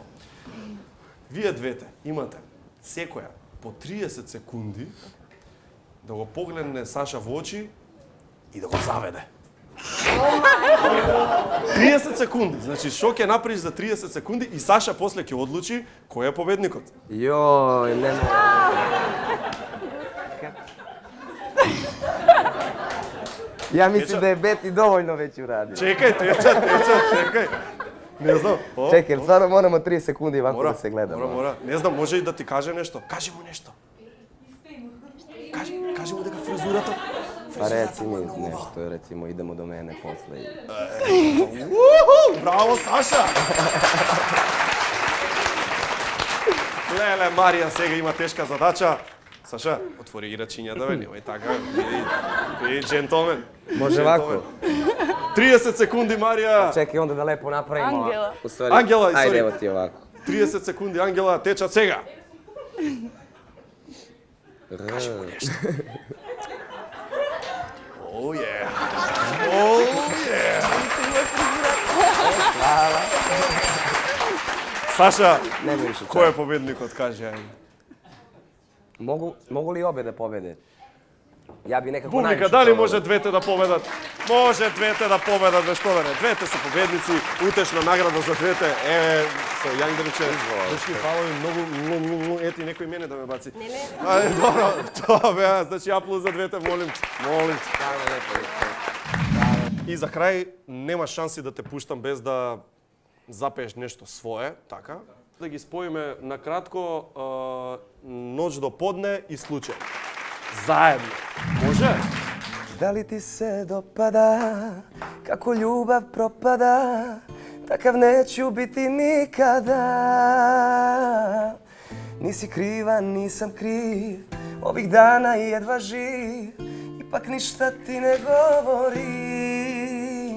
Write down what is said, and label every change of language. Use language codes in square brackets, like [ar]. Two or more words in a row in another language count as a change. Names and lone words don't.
[mk] Вие двете имате секоја по 30 секунди да го погледне Саша во очи и да го заведе. 30 секунди. Значи, што ќе направиш за 30 секунди и Саша после ќе одлучи кој е победникот. [sr] Joj, ne mogu. Ja mislim da je Beti dovoljno već uradio. Čekaj, teča, čekaj. Ne znam. Čekaj, jer stvarno moramo 3 sekundi ovako da se gledamo. Mora. Ne znam, može i da ti kaže nešto. Kaži mu nešto. Kaži mu da ga frizurata. Pa reci mi nešto, recimo idemo do mene posle. [mk] Bravo, Saša! Lele, Marija сега има тешка задача. Саша, отвори играчиња да немој така. Биди джентлмен. [sr] Може ovako. [mk] 30 секунди, Марија. [sr] Čekaj onda da lepo napravimo. [mk] Ангела. [sr] U stvari, [mk] Ангела, [sr] ajde evo ti ovako. [mk] 30 секунди, Ангела, течат сега. Кажи му нешто. [en] Oh yeah. Oh yeah. [mk] Саша, кој е победникот, кажи, ајде. [sr] Mogu li obe da pobede? Ja bi nekako [mk] Публика, [sr] najviše [mk] дали [sr] probao. [mk] може двете да победат? Може двете да победат, бе што да не. Двете се победници, утешна награда за двете. Еве, со Јангдриче, дечки, фалови многу, ети некој мене да ме баци. Ајде, добро, тоа бе, значи аплауз за двете, молим те. И за крај, нема шанси да те пуштам без да запееш нешто свое, така? Да ги споиме накратко Ноќ до подне и Случај. Заедно. Може? [sr] Da li ti se dopada kako ljubav propada, takav neću biti nikada. Nisi kriva, nisam kriv, ovih dana jedva živ, ipak ništa ti ne govorim.